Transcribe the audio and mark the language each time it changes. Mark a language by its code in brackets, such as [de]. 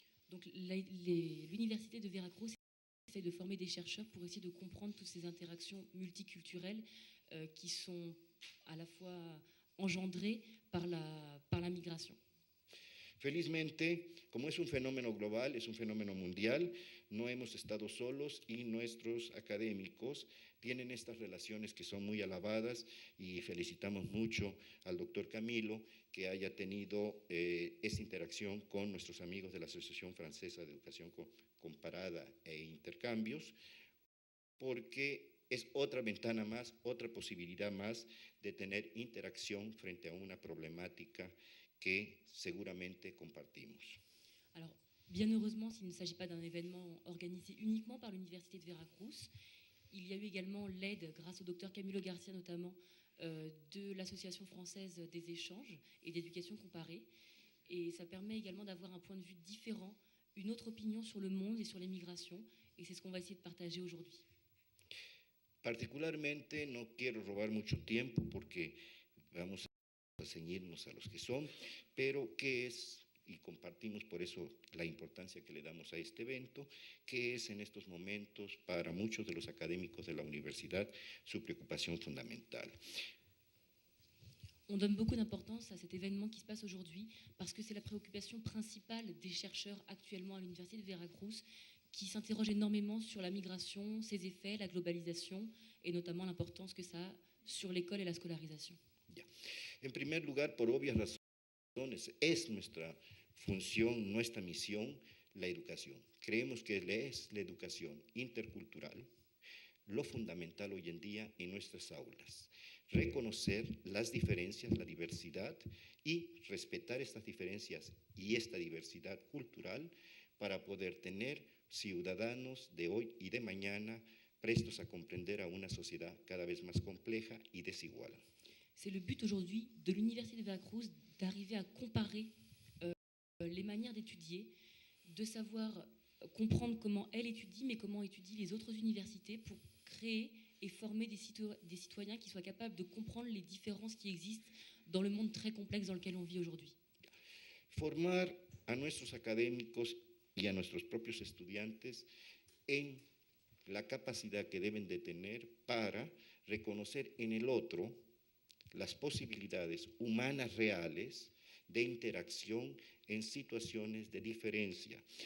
[fr] Donc l'Université de Veracruz essaie de former des chercheurs pour essayer de comprendre toutes ces interactions multiculturelles qui sont à la fois engendrées par la migration. [es] Felizmente, como es un fenómeno global, es un fenómeno mundial, no hemos estado solos y nuestros académicos tienen estas relaciones que son muy alabadas y felicitamos mucho al doctor Camilo que haya tenido esta interacción con nuestros amigos de la Asociación Francesa de Educación Comparada e Intercambios, porque es otra ventana más, otra posibilidad más de tener interacción frente a una problemática que seguramente compartimos. [fr] Alors, bien heureusement, s'il ne s'agit pas d'un événement organisé uniquement par l'Université de Veracruz, il y a eu également l'aide, grâce au docteur Camilo Garcia notamment, de l'Association française des échanges et d'éducation comparée. Et ça permet également d'avoir un point de vue différent, une autre opinion sur le monde et sur les migrations. Et c'est ce qu'on va essayer de partager aujourd'hui. [es] Particularmente, no quiero robar mucho tiempo porque vamos a ceñirnos a los que son, pero ¿qué es? Y compartimos por eso la importancia que le damos a este evento, que es en estos momentos para muchos de los académicos de la universidad su preocupación fundamental. [fr] On donne beaucoup d'importance à cet événement qui se passe aujourd'hui parce que c'est la préoccupation principale des chercheurs actuellement à l'Université de Veracruz qui s'interrogent énormément sur la migration, ses effets, la globalisation et notamment l'importance que ça a sur l'école et la scolarisation. [es] Ya. En primer lugar, por obvias razones, es nuestra función, nuestra misión, la educación. Creemos que es la educación intercultural lo fundamental hoy en día en nuestras aulas. Reconocer las diferencias, la diversidad y respetar estas diferencias y esta diversidad cultural para poder tener ciudadanos de hoy y de mañana prestos a comprender a una sociedad cada vez más compleja y desigual. [fr] C'est le but aujourd'hui de l'Université de Veracruz d'arriver à comparer les manières d'étudier, de savoir comprendre comment elle étudie, mais comment étudient les autres universités pour créer et former des citoyens qui soient capables de comprendre les différences qui existent dans le monde très complexe dans lequel on vit aujourd'hui. [es] Formar a nuestros académicos y a nuestros propios estudiantes en la capacidad que deben de tener para reconocer en el otro las posibilidades humanas reales de interacción en situaciones de diferencia.